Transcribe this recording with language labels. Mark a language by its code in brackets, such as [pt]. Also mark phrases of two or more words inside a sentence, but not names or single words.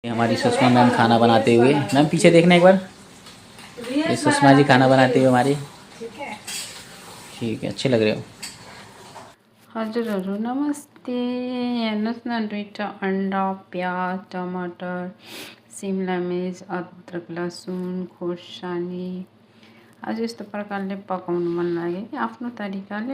[hi] हमारी सुषमा मैम खाना बनाते हुए। मैम पीछे देखना एक बार। ये सुषमा जी खाना बनाते हुए हमारी। ठीक है, अच्छे लग रहे हो। [ne] हजुरहरू नमस्ते। हेर्नुहोस् न, दुईवटा अन्डा, प्याज, टमाटर, सिमला मिर्च, अदरक, लसुन, खोर्सानी। आज यस्तो प्रकारले पकाउनु मन लाग्यो कि आफ्नो तरिकाले।